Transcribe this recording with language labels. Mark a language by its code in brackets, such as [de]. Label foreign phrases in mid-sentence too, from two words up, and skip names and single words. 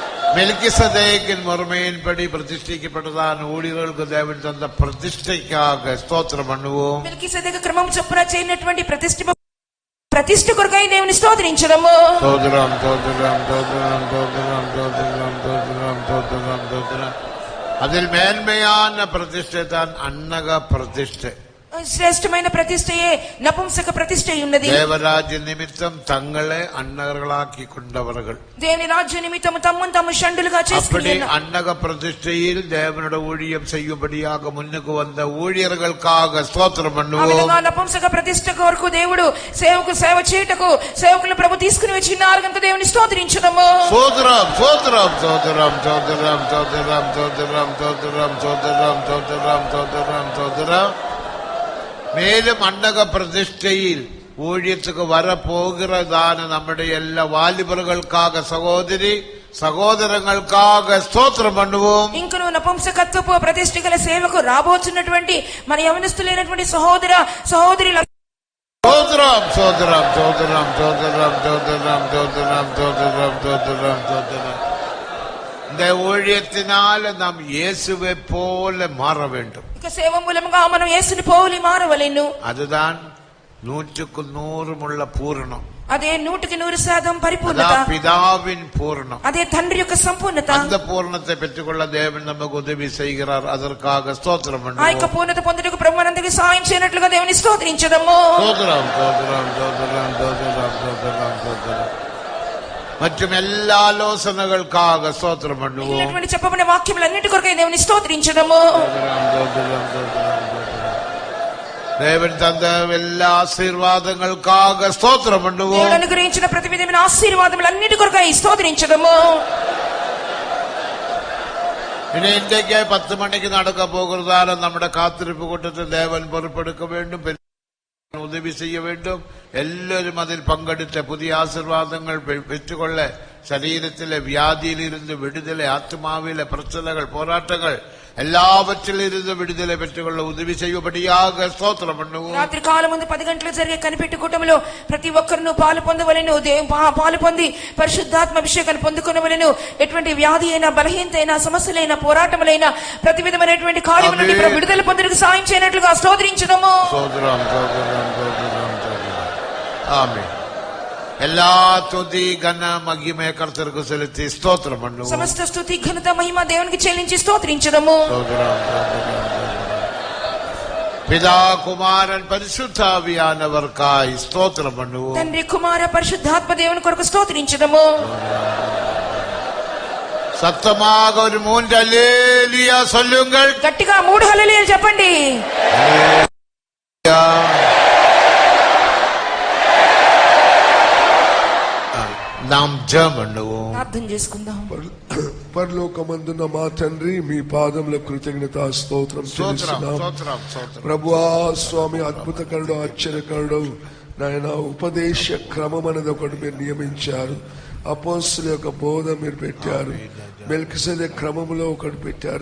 [ta] மெல்கிசதேக்கின் முறைமையின்படி பிரதிஷ்டிக்கப்பட்டதான ஊழியர்களுக்கு தேவன் தந்த பிரதிஷ்டைக்காக ஸ்தோத்திரம் பண்ணுவோம். [te] మెల్కీసెదెకు క్రమం చొప్పున చేయనటువంటి ప్రతిష్ఠ కొరకై దేవుని స్తోత్రించడము. స్తోత్రం స్తోత్రం స్తోత్రం స్తోత్రం స్తోత్రం స్తోత్రం స్తోత్రం స్తోత్రం. [ta] அதில் மேன்மையான பிரதிஷ்டை தான் அன்னக பிரதிஷ்டை. [te] శ్రేష్టమైన ప్రతిష్టయే నపుంసక ప్రతిష్ట ఉన్నది. [ta] தேவராஜ்ய நிமித்தம் தங்களை அன்னகர்களாக்கி கொண்டவர்கள், [te] దేవుని రాజ్య నిమిత్తము తమ్మును తాము షండులుగా చేసుకుని [ta] அப்படி அன்னக பிரதிஷ்டையில் தேவனுடைய ஊழியம் செய்யும்படியாக முன்னுக்கு வந்த ஊழியர்களுக்காக ஸ்தோத்திரம் பண்ணுவோம். [te] నపుంసక ప్రతిష్ట కొరకు దేవుడు సేవ చేయుటకు సేవకులను ప్రభు తీసుకుని వచ్చినారు కనుక దేవుని స్తోత్రించుదాము. స్తోత్రం స్తోత్రం స్తోత్రం స్తోత్రం స్తోత్రం స్తోత్రం స్తోత్రం స్తోత్రం స్తోత్రం స్తోత్రం స్తోత్రం. [ta] மேலும் அன்னக பிரதிஷ்டையில் ஊழியத்துக்கு வரப்போகிறதான நம்முடைய எல்லா வாலிபர்களுக்காக సహోదరங்களுக்காக స్తోత్రం பண்ணுவோம். [te] ఇంకను నపుంసకత్వపు ప్రతిష్ఠ గల సేవకు రాబోతున్నటువంటి మన యవనస్తులైనటువంటి సహోదరుల స్తోత్రం స్తోత్రం స్తోత్రం స్తోత్రం స్తోత్రం స్తోత్రం స్తోత్రం స్తోత్రం స్తోత్రం. [ta] இந்த ஊழியத்தினால நாம் இயேசுவை போல மாற வேண்டும். [te] ఇక సేవ మూలముగా మనం యేసుని పోలి మారవలెను. [ta] அதுதான் 100% பூரணம். [te] అదే 100% పరిపూర్ణత. [ta] பிதாவின் பூரணம். [te] అదే తండ్రి యొక్క సంపూర్ణత. [ta] அந்த பூரணத்தை பெற்றுக்கொள்ள தேவன் நமக்கு உதவி செய்கிறார். அதற்காக ஸ்தோத்திரம் பண்ணுவோம். [te] ఆ యొక్క పూర్ణత పొందుటకు ప్రభు మనందరికీ సహాయం చేయనట్లుగా దేవుని స్తోత్రించదము. [ta] ஸ்தோத்திரம் ஸ்தோத்திரம் ஸ்தோத்திரம் ஸ்தோத்திரம் ஸ்தோத்திரம் ஸ்தோத்திரம். மற்றும் எல்லா ஆலோசனைகளுக்காக ஸ்தோத்திரம் பண்ணுவோம். [te] చెప్పబడిన వాక్యములన్నిటి కొరకై దేవుని స్తోత్రించదము. [ta] தேவன் தந்த எல்லா ஆசீர்வாதங்களுக்காக ஸ்தோத்திரம் பண்ணுவோம். [te] దేవుడు అనుగ్రహించిన ప్రతి విధమైన ఆశీర్వాదములన్నిటి కొరకై స్తోత్రించదము. [ta] இன்றைக்கே 10 மணிக்கு நடக்க போகிறதால நம்முடைய காத்திருப்பு கூட்டத்தில் தேவன் பொறுப்பெடுக்க வேண்டும், உதவி செய்ய வேண்டும். எல்லாரும் அதில் பங்கெடுத்த புதிய ஆசீர்வாதங்கள் பெற்றுக்கொள்ள சரீரத்திலே வியாதியில் இருந்து விடுதலை, ஆத்மாவில பிரச்சனைகள், போராட்டங்கள் எல்லாவற்றிலிருந்து விடுதலை பெற்றுக்கொள்ள உதவி செய்யும்படியாக ஸ்தோத்திரம் பண்ணுவோம். [te] రాత్రి కాలం ముందు 10 గంటలకు జరిగే కనిపెట్టు కూటములో ప్రతి ఒక్కరును పాలు పొందవలెను. పాలు పొంది పరిశుద్ధాత్మ అభిషేకాన్ని పొందుకొనవలెను. ఎటువంటి వ్యాధి అయినా, బలహీనత అయినా, సమస్యలైన, పోరాటములైన ప్రతి విధమైనటువంటి కార్యము నుండి విడుదల పొందుటకు సాయం చేయనట్లుగా స్తోత్రించుదాము. స్తోత్రం స్తోత్రం స్తోత్రం స్తోత్రం. ఆమేన్. [ta] எல்லா துதி கன மகிமை கர்த்தருக்கு செலுத்தி ஸ்தோத்திரம் பண்ணுவோம். [te] సమస్త స్తుతి ఘనత మహిమ దేవునికి చెల్లించి స్తోత్రించుదాము. [ta] பிதா குமாரன் பரிசுத்தாவியானவர்க்காய் ஸ்தோத்திரம் பண்ணுவோம். [te] తండ్రి కుమార పరిశుద్ధాత్మ దేవుని కొరకు స్తోత్రించుదాము. [ta] சத்தமாக ஒரு 3 அல்லேலூயா சொல்லுங்கள். [te] గట్టిగా 3 హల్లెలూయా చెప్పండి. [ta] நாம் ஜெபம் பண்ணுவோம். [te] ప్రార్థన చేసుకుందాం. పరలోకమందున్న మా తండ్రి, మీ పాదముల కృతజ్ఞత స్తోత్రం చెల్లిస్తున్నాం. ప్రభువా స్వామి, అద్భుతకరుడు, ఆశ్చర్యకరుడు నాయన, ఉపదేశ క్రమం అనేది ఒకటి మీరు నియమించారు. అపోస్తుల యొక్క బోధ మీరు పెట్టారు. మెల్కిసెదెకు క్రమములో ఒకటి పెట్టారు.